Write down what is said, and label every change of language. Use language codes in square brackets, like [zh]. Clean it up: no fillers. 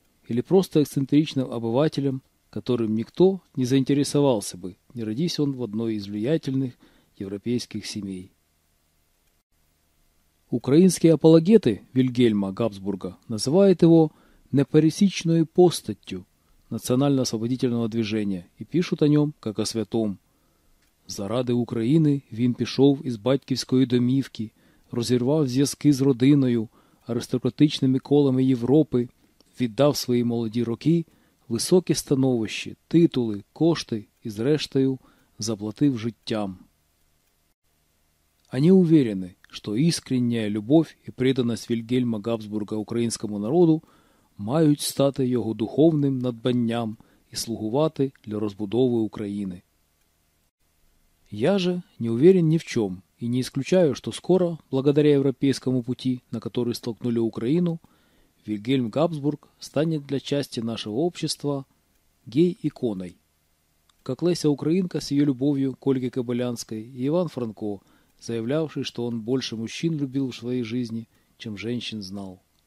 [ru] Или просто эксцентричным обывателем, которым никто не заинтересовался бы, не родись он в одной из влиятельных европейских семей? Украинские апологеты Вильгельма Габсбурга называют его непересечной постатью национально-освободительного движения и пишут о нем как о святом. [uk] Заради України він пішов із батьківської домівки, розірвав зв'язки з родиною, аристократичними колами Європи, віддав свої молоді роки, високі становища, титули, кошти і, зрештою, заплатив життям. Вони впевнені, що іскрення любов і приданість Вільгельма Габсбурга українському народу мають стати його духовним надбанням і слугувати для розбудови України. [ru] Я же не уверен ни в чем и не исключаю, что скоро, благодаря европейскому пути, на который столкнули Украину, Вильгельм Габсбург станет для части нашего общества гей-иконой. Как Леся Украинка с ее любовью к Ольге Кобылянской и Иван Франко, заявлявший, что он больше мужчин любил в своей жизни, чем женщин знал.